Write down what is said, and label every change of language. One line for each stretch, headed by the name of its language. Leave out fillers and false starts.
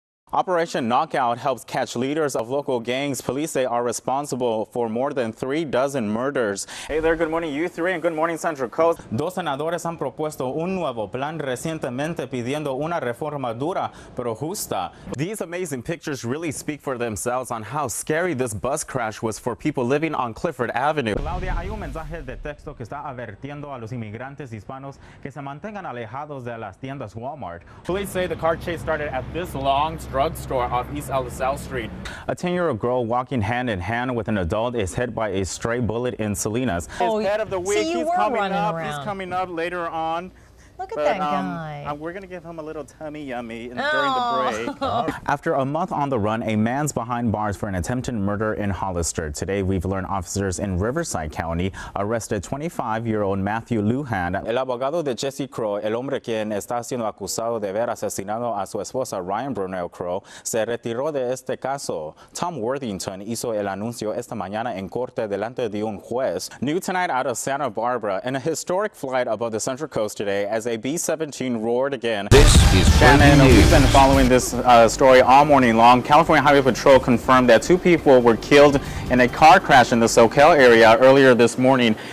English: Operation Knockout helps catch leaders of local gangs police say are responsible for more than 36 murders. Hey there, good morning U3 and good morning Central Coast.
Spanish: Dos senadores han propuesto un nuevo plan recientemente pidiendo una reforma dura pero justa.
English: These amazing pictures really speak for themselves on how scary this bus crash was for people living on Clifford Avenue.
Spanish: Claudia, hay un mensaje de texto que está advirtiendo a los inmigrantes hispanos que se mantengan alejados de las tiendas Walmart.
English: Police say the car chase started at this long drugstore off East LaSalle Street. A 10-year-old girl walking hand in hand with an adult is hit by a stray bullet in Salinas. His head of the week, he's coming up later on. Look at that guy. We're going to give him a little tummy yummy during the break. After a month on the run, a man's behind bars for an attempted murder in Hollister. Today, we've learned officers in Riverside County arrested 25-year-old Matthew Lujan.
Spanish: El abogado de Jesse Crow, el hombre quien está siendo acusado de haber asesinado a su esposa Ryan Brunel Crow, se retiró de este caso. Tom Worthington hizo el anuncio esta mañana en corte delante de un juez.
English: New tonight out of Santa Barbara, in a historic flight above the Central Coast today as a B-17 roared again. This is Shannon, news. we've been following this story all morning long. California Highway Patrol confirmed that 2 people were killed in a car crash in the Soquel area earlier this morning.